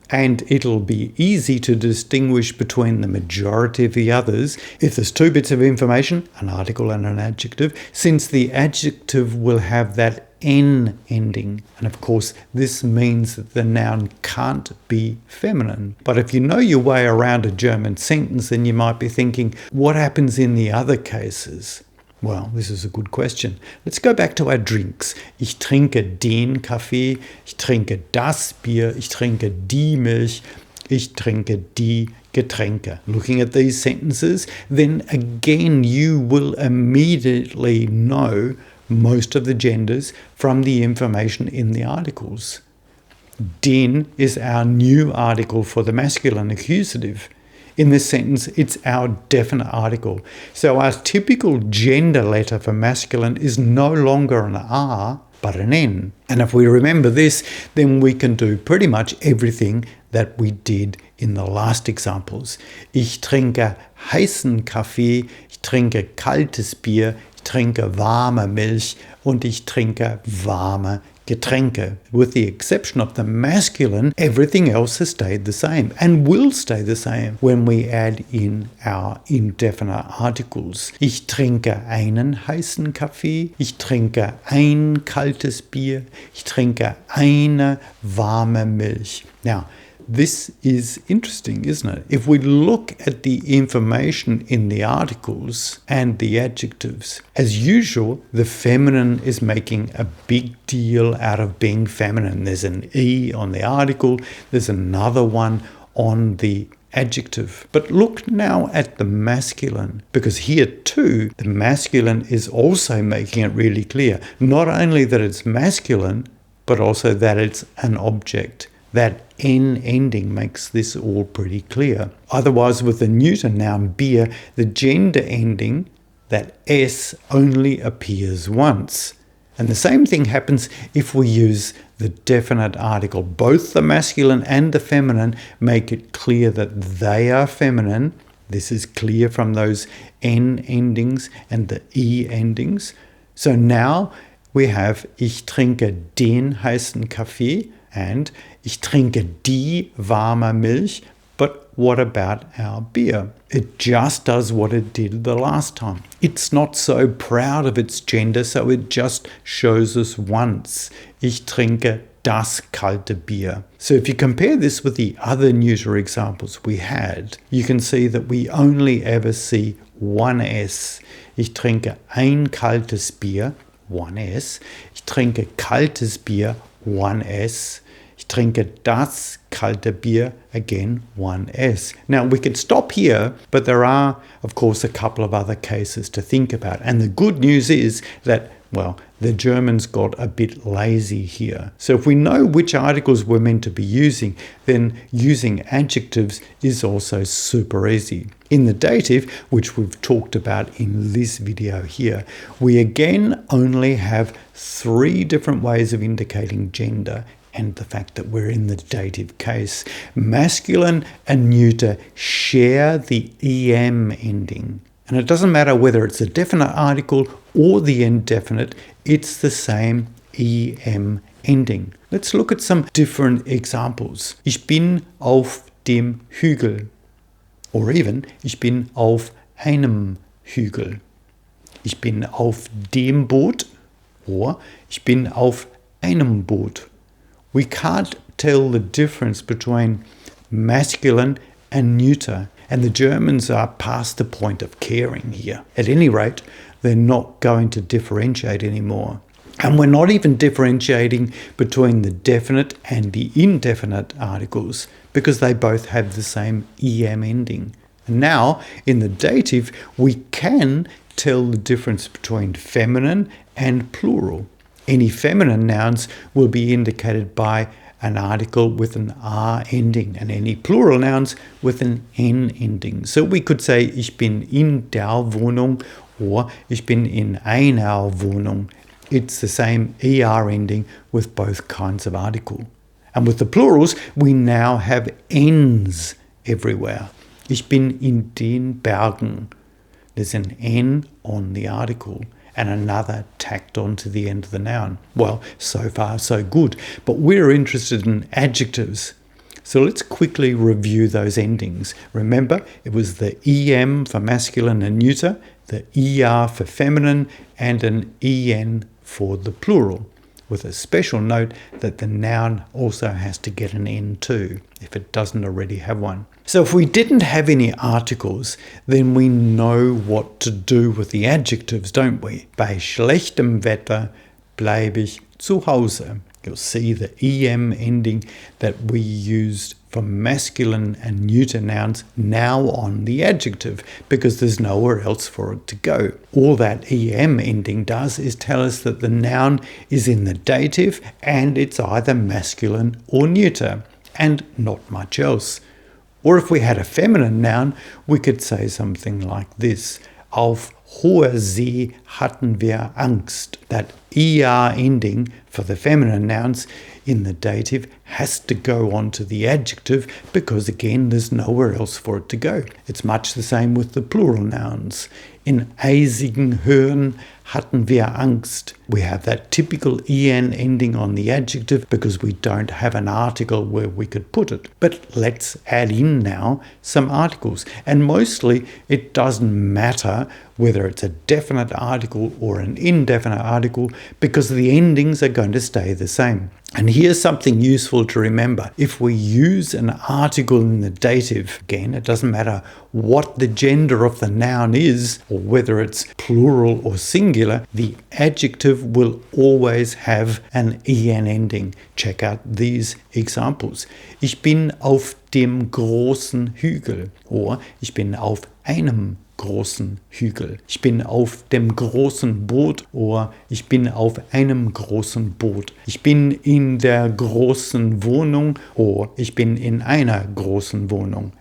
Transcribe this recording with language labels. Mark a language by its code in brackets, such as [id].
[en] And it'll be easy to distinguish between the majority of the others if there's two bits of information, an article and an adjective, since the adjective will have that N ending. And of course, this means that the noun can't be feminine. But if you know your way around a German sentence, then you might be thinking, what happens in the other cases? Well, this is a good question. Let's go back to our drinks. [de] Ich trinke den Kaffee, ich trinke das Bier, ich trinke die Milch, ich trinke die Getränke. [en] Looking at these sentences, then again you will immediately know most of the genders from the information in the articles. Den is our new article for the masculine accusative. In this sentence, it's our definite article. So our typical gender letter for masculine is no longer an R, but an N. And if we remember this, then we can do pretty much everything that we did in the last examples. [de] Ich trinke heißen Kaffee, ich trinke kaltes Bier, ich trinke warme Milch und ich trinke warme Getränke. [en] With the exception of the masculine, everything else has stayed the same and will stay the same when we add in our indefinite articles. [de] Ich trinke einen heißen Kaffee, ich trinke ein kaltes Bier, ich trinke eine warme Milch. [en] Now, this is interesting, isn't it? If we look at the information in the articles and the adjectives, as usual, the feminine is making a big deal out of being feminine. There's an E on the article, there's another one on the adjective. But look now at the masculine, because here too, the masculine is also making it really clear. Not only that it's masculine, but also that it's an object. That N ending makes this all pretty clear. Otherwise, with the neuter noun Bier, the gender ending, that S, only appears once. And the same thing happens if we use the definite article. Both the masculine and the feminine make it clear that they are feminine. This is clear from those N endings and the E endings. So now we have [de] Ich trinke den heißen Kaffee [en] and [de] Ich trinke die warme Milch, [en] but what about our beer? It just does what it did the last time. It's not so proud of its gender, so it just shows us once. [de] Ich trinke das kalte Bier. [en] So if you compare this with the other neuter examples we had, you can see that we only ever see one S. [de] Ich trinke ein kaltes Bier, [en] one S. [de] Ich trinke kaltes Bier, [en] one S. [de] Ich trinke das kalte Bier, [en] again, one S. Now, we could stop here, but there are, of course, a couple of other cases to think about. And the good news is that, well, the Germans got a bit lazy here. So if we know which articles we're meant to be using, then using adjectives is also super easy. In the dative, which we've talked about in this video here, we again only have 3 different ways of indicating gender and the fact that we're in the dative case. Masculine and neuter share the EM ending. And it doesn't matter whether it's a definite article or the indefinite, it's the same EM ending. Let's look at some different examples. [de] Ich bin auf dem Hügel. [en] Or even, [de] ich bin auf einem Hügel. Ich bin auf dem Boot. [en] Or, [de] ich bin auf einem Boot. [en] We can't tell the difference between masculine and neuter, and the Germans are past the point of caring here. At any rate, they're not going to differentiate anymore. And we're not even differentiating between the definite and the indefinite articles because they both have the same EM ending. And now, in the dative, we can tell the difference between feminine and plural. Any feminine nouns will be indicated by an article with an R ending and any plural nouns with an N ending. So we could say [de] ich bin in der Wohnung [en] or [de] ich bin in einer Wohnung. [en] It's the same ER ending with both kinds of article. And with the plurals, we now have Ns everywhere. [de] Ich bin in den Bergen. [en] There's an N on the article and another tacked onto the end of the noun. Well, so far so good, but we're interested in adjectives. So let's quickly review those endings. Remember, it was the EM for masculine and neuter, the ER for feminine, and an EN for the plural, with a special note that the noun also has to get an N too, if it doesn't already have one. So if we didn't have any articles, then we know what to do with the adjectives, don't we? [de] Bei schlechtem Wetter bleibe ich zu Hause. [en] You'll see the EM ending that we used for masculine and neuter nouns now on the adjective because there's nowhere else for it to go. All that EM ending does is tell us that the noun is in the dative and it's either masculine or neuter and not much else. Or if we had a feminine noun, we could say something like this. [de] Auf hoher See hatten wir Angst. [en] That ER ending for the feminine nouns in the dative has to go on to the adjective because, again, there's nowhere else for it to go. It's much the same with the plural nouns. [de] In eisigen Höhen hatten wir Angst. [en] We have that typical en ending on the adjective because we don't have an article where we could put it. But let's add in now some articles. And mostly it doesn't matter whether it's a definite article or an indefinite article because the endings are going to stay the same. And here's something useful to remember. If we use an article in the dative, again, it doesn't matter what the gender of the noun is or whether it's plural or singular, the adjective will always have an en ending. Check out these examples. [de] Ich bin auf dem großen Hügel, [en] or [de] ich bin auf einem großen Hügel. Ich bin auf dem großen Boot, [en] or [de] ich bin auf einem großen Boot. Ich bin in der großen Wohnung, [en] or [de] ich bin in einer großen Wohnung.